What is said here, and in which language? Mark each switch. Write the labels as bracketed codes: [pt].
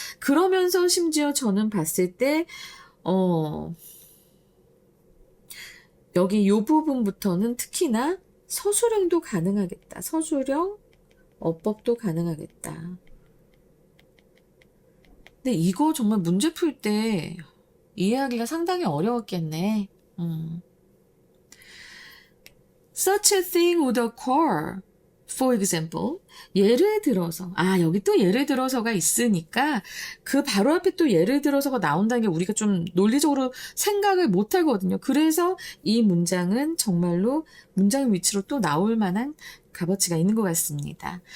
[ko] 그러면서 심지어 저는 봤을 때, 여기 요 부분부터는 특히나 서술형도 가능하겠다. 서술형, 어법도 가능하겠다. 근데 이거 정말 문제 풀 때 이해하기가 상당히 어려웠겠네. [en] Such a thing would occur. For example, [ko] 예를 들어서, 여기 또 예를 들어서가 있으니까 그 바로 앞에 또 예를 들어서가 나온다는 게 우리가 좀 논리적으로 생각을 못 하거든요. 그래서 이 문장은 정말로 문장의 위치로 또 나올 만한 값어치가 있는 것 같습니다.